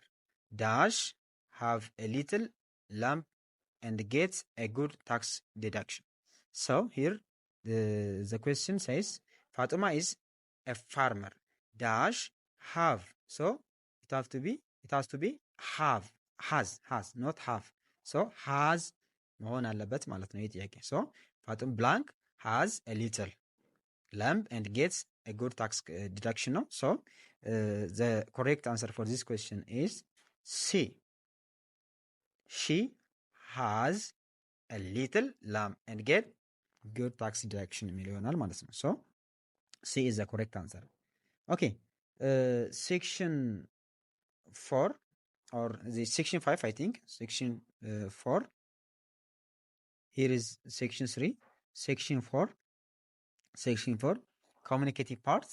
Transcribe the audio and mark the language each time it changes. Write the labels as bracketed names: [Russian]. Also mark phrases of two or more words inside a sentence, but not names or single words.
[English] Dash have a little lamp and gets a good tax deduction. So here the question says Fatuma is a farmer. Dash have. So it has to be have. Has not have. So has [Amharic] መሆን አለበት ማለት ነው የጥያቄ። [English] So Fatum blank has a little lamp and gets a good tax deduction. No? So the correct answer for this question is C. She has a little lamp and get good tax deduction [Amharic] ይሆናል ማለት ነው። [English] So C is the correct answer. Okay. Section 4 or the section 5, I think. Section 4. Here is section 3. Section 4. Section 4. Communicative parts.